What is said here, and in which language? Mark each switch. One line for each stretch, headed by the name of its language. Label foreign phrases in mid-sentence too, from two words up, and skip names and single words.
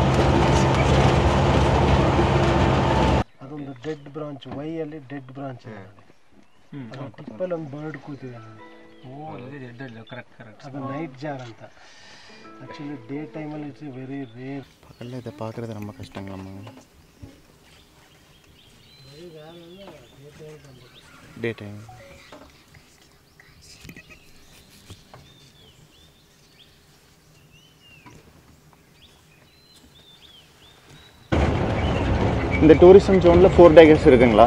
Kannada: ಅದೊಂದು
English: dead branch,
Kannada: ವೈಯಲ್ಲಿ
English: dead branch
Kannada: ಇದೆ ನೋಡಿ. ಅದು ಟಿಪ್ಪಲ್ಲಿ ಒಂದು ಬರ್ಡ್ ಕೂತಿದೆ ನೋಡಿ. ಅದು
English: night jar
Kannada: ಅಂತ.
English: actually day timealli it's very rare.
Tamil: பக்கத்தில் இதை பார்க்குறது ரொம்ப கஷ்டங்களாம்மா.
English: day time
Tamil: இந்த
English: tourism zoneil
Tamil: 4 டைகர்ஸ் இருக்குங்களா?